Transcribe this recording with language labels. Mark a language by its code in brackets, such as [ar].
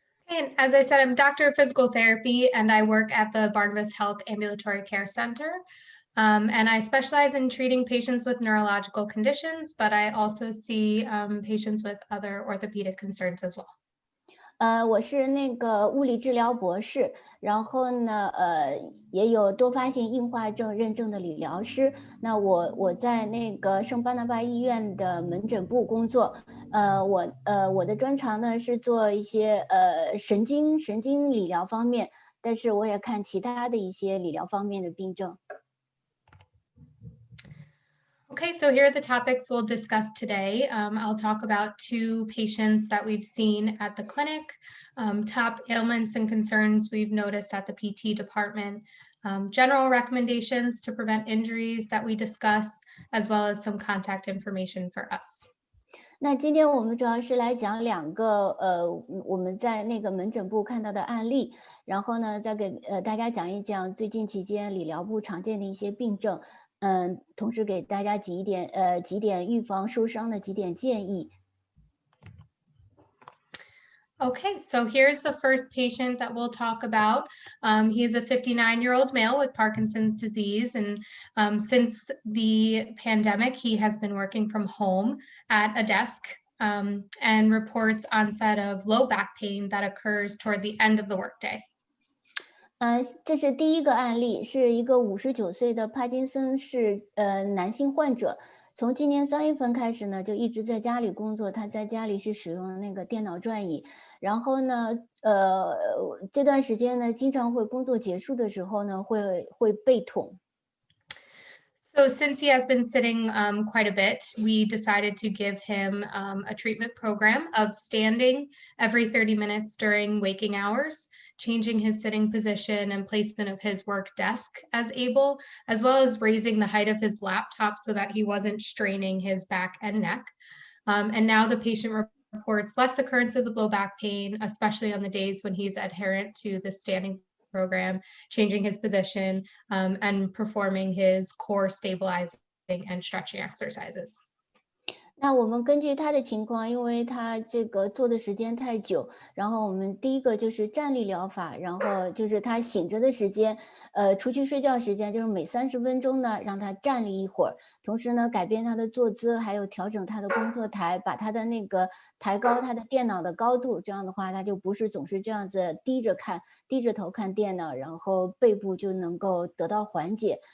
[en] And as I said, I'm a doctor of physical therapy, and I work at the Barnabas Health Ambulatory Care Center. And I specialize in treating patients with neurological conditions, but I also see patients with other orthopedic concerns as well. [zh] 我是那个物理治疗博士，然后呢，也有多发性硬化症认证的理疗师。那我在那个圣巴拿巴医院的门诊部工作。我的专长呢是做一些神经理疗方面，但是我也看其他的一些理疗方面的病症。 [en] Okay, so here are the topics we'll discuss today. I'll talk about 2 patients that we've seen at the clinic, top ailments and concerns we've noticed at the PT department, general recommendations to prevent injuries that we discuss, as well as some contact information for us. [zh] 那今天我们主要是来讲2个我们在那个门诊部看到的案例，然后呢再给大家讲一讲最近期间理疗部常见的一些病症，同时给大家几点预防受伤的几点建议。 [en] Okay, so here's the first patient that we'll talk about. He is a 59-year-old male with Parkinson's disease, and since the pandemic, he has been working from home at a desk and reports onset of low back pain that occurs toward the end of the workday. [zh] 这是第一个案例，是一个59岁的帕金森氏男性患者。从今年3月份开始呢，就一直在家里工作。他在家里是使用那个电脑转椅，然后呢，这段时间呢，经常会工作结束的时候呢，会背痛。 [en] So since he has been sitting quite a bit, we decided to give him a treatment program of standing every 30 minutes during waking hours, changing his sitting position and placement of his work desk as able, as well as raising the height of his laptop so that he wasn't straining his back and neck. And now the patient reports less occurrences of low back pain, especially on the days when he's adherent to the standing program, changing his position, and performing his core stabilizing and stretching exercises. [zh] 那我们根据他的情况，因为他这个坐的时间太久，然后我们第一个就是站立疗法，然后就是他醒着的时间，除去睡觉时间，就是每30分钟呢让他站立一会儿，同时呢改变他的坐姿，还有调整他的工作台，把他的那个抬高他的电脑的高度，这样的话他就不是总是这样子低着头看电脑，然后背部就能够得到缓解。